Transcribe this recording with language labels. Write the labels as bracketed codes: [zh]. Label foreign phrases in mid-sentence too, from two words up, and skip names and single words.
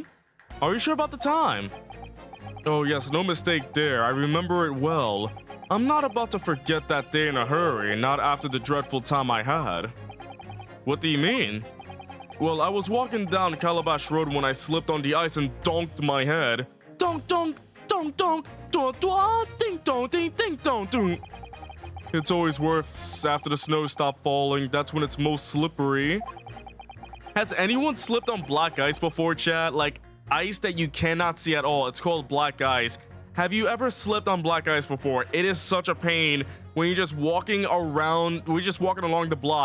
[en] Are you sure about the time? Oh yes, no mistake there. I remember it well. I'm not about to forget that day in a hurry, not after the dreadful time I had. What do you mean? Well, I was walking down Calabash Road when I slipped on the ice and donked my head. Donk, donk, donk, donk, donk, donk, ding, donk, ding, ding, donk, donk. It's always worse after the snow stopped falling. That's when it's most slippery. Has anyone slipped on black ice before, chat? Like, ice that you cannot see at all. It's called black ice. Have you ever slipped on black ice before? It is such a pain when you're just walking around, we're just walking along the block.